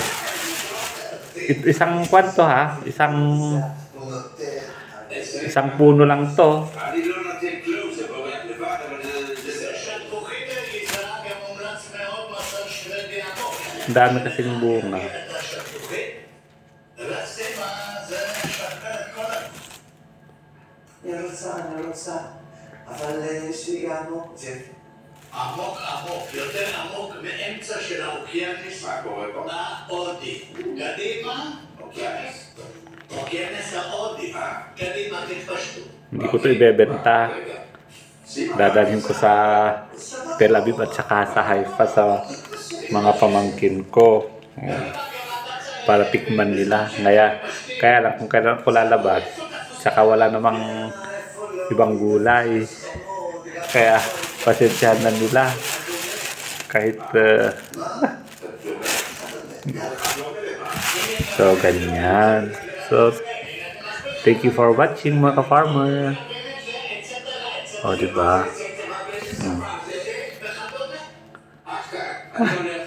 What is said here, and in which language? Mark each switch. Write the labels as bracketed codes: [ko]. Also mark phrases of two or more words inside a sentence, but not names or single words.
[tl] Isang kwanto ha. Isang puno lang to. Ang dami kasing bunga. [he] רוצה, אבל שהגענו, עמוק, יותר עמוק מאמצע של האוקיינוס ההודי. קדימה, אוקיינוס ההודי. קדימה, תתפשטו. [tl] Hindi ko ito ibebenta. Dadalhin ko sa Tel Aviv at saka sa Haifa sa mga pamangkin ko. Para tikman nila. Kaya lang kung kailan ko lalabas, saka wala namang ibang gulay. Kaya pasensyahan na nila. Kahit so ganyan. So [en] thank you for watching [tl] mga ka-farmer. O diba?